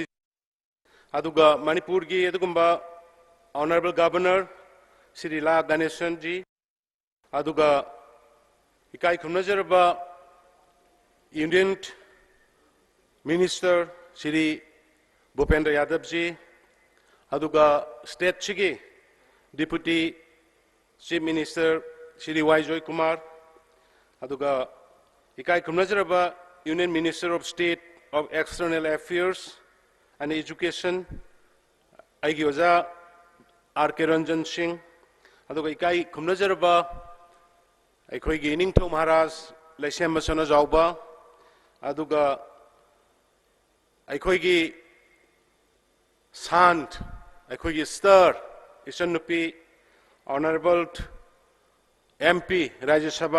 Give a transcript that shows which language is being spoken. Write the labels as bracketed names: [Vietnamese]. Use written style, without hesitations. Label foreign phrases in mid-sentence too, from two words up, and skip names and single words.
[Manipuri] aduga Manipur gi adugumba [English] Honorable Governor [Manipuri] Shri La Ganeshan ji aduga ikai khumnajaraba [English] Union Minister [Manipuri] Shri Bhupendra Yadav ji aduga State chigi [English] Deputy Chief Minister [Manipuri] Shri Y. Joy Kumar aduga ikai khumnajaraba [English] Union Minister of State of External Affairs and Education [Manipuri] aigi oja R.K. Ranjan Singh aduga ikai khumnajaraba aikhoi gi Ningthau Maharaj Laisem Masana Jauba aduga aikhoi gi Sant aikhoi gi Star Isan Nupi [English] Honorable MP [Manipuri] Rajya Sabha